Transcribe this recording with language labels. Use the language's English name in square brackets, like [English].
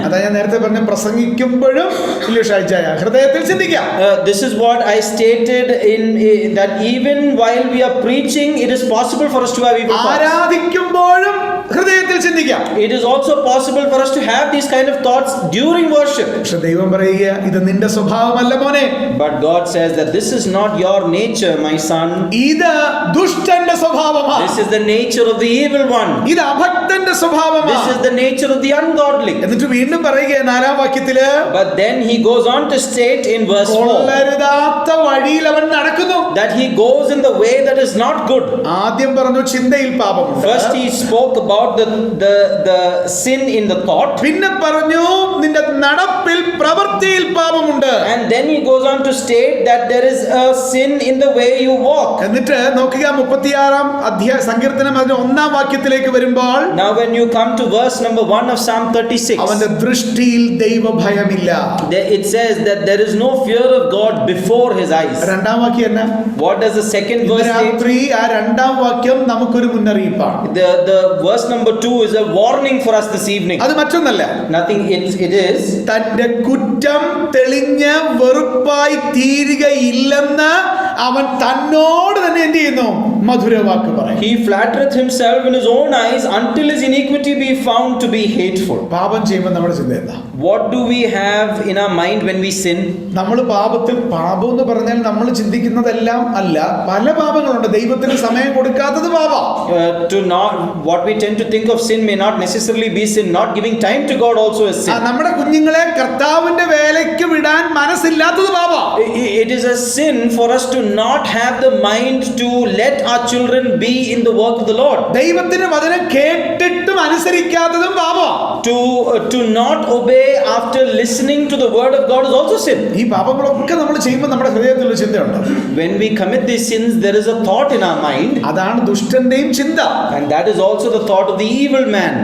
[Malayalam] അതാ ഞാൻ നേരത്തെ പറഞ്ഞ പ്രസംഗിക്കുമ്പോഴും ഹൃദയത്തിൽ ചിന്തിക്കാം. [English] This is what I stated in that even while we are preaching, it is possible for us to have evil thoughts. [Malayalam] ആരാധിക്കുമ്പോഴും ഹൃദയത്തിൽ ചിന്തിക്കാം. [English] It is also possible for us to have these kind of thoughts during worship. [Malayalam] പക്ഷെ ദൈവം പറയുക, ഇത് നിന്റെ സ്വഭാവമല്ല മോനെ. [English] But God says that this is not your nature, my son. [Malayalam] ഇത് ദുഷ്ടന്റെ സ്വഭാവമാണ്. [English] This is the nature of the evil one. [Malayalam] ഇത് അഭക്തന്റെ സ്വഭാവമാണ്. [English] This is the nature of the ungodly. [Malayalam] എന്നിട്ട് വീണ്ടും പറയുക 4-ാം വാക്യത്തില്, [English] But then he goes on to state in verse 4 [Malayalam] കൊള്ളരുതാത്ത വഴിയിൽ അവൻ നടക്കുന്നു. [English] that he goes in the way that is not good. [Malayalam] ആദ്യം പറഞ്ഞു ചിന്തയിൽ പാപമുണ്ട്. [English] First he spoke about the sin in the thought. [Malayalam] പിന്നെ പറഞ്ഞു നിന്റെ നടപ്പിൽ പ്രവൃത്തിയിൽ പാപമുണ്ട്. [English] And then he goes on to state that there is a sin in the way you walk. [Malayalam] എന്നിട്ട് നോക്കുക 36-ാം അധ്യായ സങ്കീർത്തനം അതിന്റെ 1-ാം വാക്യത്തിലേക്ക് വരുമ്പോൾ, [English] Now when you come to verse number 1 of Psalm 36, [Malayalam] അവന്റെ ദൃഷ്ടിയിൽ ദൈവഭയമില്ല. [English] it says that there is no fear of God before his eyes. [Malayalam] 2-ാം വാക്യം എന്നാ? [English] What does the second [Malayalam] ഇന്ന് [English] verse state? [Malayalam] രാത്രി ആ 2-ാം വാക്യം നമുക്കൊരു മുന്നറിയിപ്പാണ്. [English] The verse number 2 is a warning for us this evening. [Malayalam] അത് മറ്റൊന്നല്ല, [English] Nothing, it is [Malayalam] തന്റെ കുറ്റം തെളിഞ്ഞ് വെറുപ്പായി തീരുകയില്ലെന്ന് അവൻ തന്നോട് തന്നെ എന്ത് ചെയ്യുന്നു? മധുരവാക്ക് പറയും. [English] he flattereth himself in his own eyes until his iniquity be found to be hateful. [Malayalam] പാപം ചെയ്യുമ്പോൾ നമ്മുടെ ചിന്ത എന്താ? [English] What do we have in our mind when we sin? [Malayalam] നമ്മൾ പാപത്തിൽ, പാപം എന്ന് പറഞ്ഞാൽ നമ്മൾ ചിന്തിക്കുന്നതെല്ലാം അല്ല, പല പാപങ്ങളുണ്ട്. ദൈവത്തിന് സമയം കൊടുക്കാത്തത് പാപം. [English] What we tend to think of sin may not necessarily be sin. Not giving time to God also is sin. [Malayalam] നമ്മുടെ കുഞ്ഞുങ്ങളെ കർത്താവിന്റെ വേലയ്ക്ക് വിടാൻ മനസ്സില്ലാത്തത് പാപം. [English] It is a sin for us to not have the mind to let our children be in the work of the Lord. [Malayalam] ദൈവത്തിന്റെ വചനം കേട്ടിട്ടും അനുസരിക്കാത്തതും പാപം. [English] To not obey after listening to the word of God is also sin. [Malayalam] ഈ പാപങ്ങളൊക്കെ നമ്മൾ ചെയ്യുമ്പോൾ നമ്മുടെ ഹൃദയത്തിൽ ഒരു ചിന്തയുണ്ട്. [English] When we commit these sins, there is a thought in our mind, [Malayalam] അതാണ് ദുഷ്ടന്റെയും ചിന്ത. [English] and that is also the thought of the evil man.